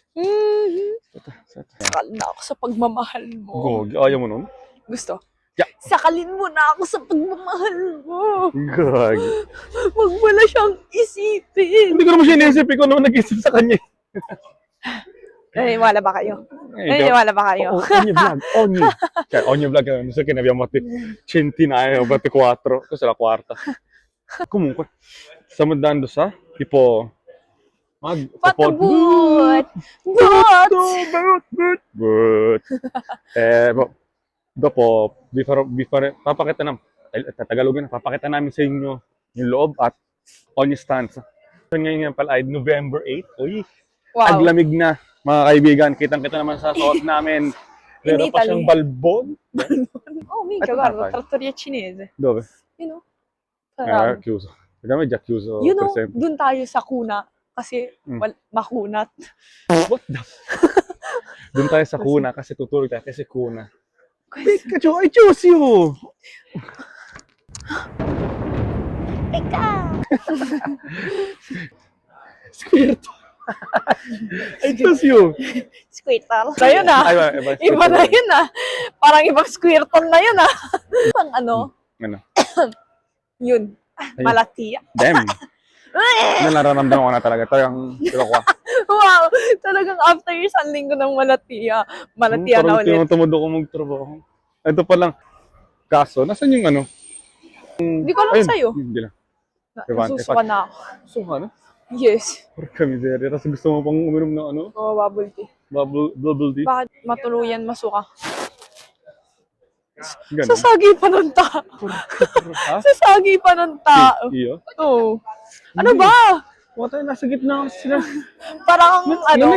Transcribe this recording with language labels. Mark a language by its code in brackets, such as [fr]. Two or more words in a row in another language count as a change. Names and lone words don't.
[tl] Sakal na ako sa pagmamahal mo. Gag. Ayaw mo nun? Gusto? [en] Yeah. [tl] Sakalin mo na ako sa pagmamahal mo. Gag. Huwag mo na siyang isipin. Hindi ko naman siya iniisip. Ikaw naman nag-isip sa kanya. Naniniwala ba kayo? Naniniwala ba kayo? [it] Ogni vlog, non so che ne abbiamo centinaia o 24, questa è la quarta. Comunque, stiamo andando sa tipo [en] But. [tl] Dopo papakita namin sa inyo yung loob at [it] ogni stanza. [tl] Ngayon pala ay November 8. Uy, Wow. aglamig na. Mga kaibigan, kitang-kita naman sa suot namin. Meron pa siyang balbon. [it] Oh, mica, guarda, trattoria cinese. Dove? [en] You know? [it] Chiuso. Perché già chiuso [en] You know, [it] per sempre. [tl] dun tayo sa kuna. Kasi makunat. [en] What the? [tl] Doon tayo sa kuna kasi tutulog tayo kasi kuna. [en] Pikachu, I choose you! Squirtle. I choose you. Squirtle. [tl] Na yun ah. Iba na yun ah. Parang ibang Squirtle na yun ah. Pang ano? Ano? Yun. Malatiya. [en] Damn. [tl] Nararamdaman ko na talaga. Talagang ko. Wow. Talagang after isang linggo ng malatiya. Malatiya na ulit. Parang tumudo ko magtrabaho. Ito pa lang. Kaso, nasan yung ano? Hindi ko alam sa'yo. Hindi lang. Nasusuka na ako. Suka na? [en] Yes. [it] Porca miseria. [tl] Tapos gusto mo pang uminom ng ano? Oo, bubble tea. Bubble tea? Bakit matuluyan masuka? Ganun. Sasagi pa ng tao. Ha? Sasagi pa ng tao. Iyo? Oo. Ano ba? Wala tayo, nasa gitna sila. Parang ano,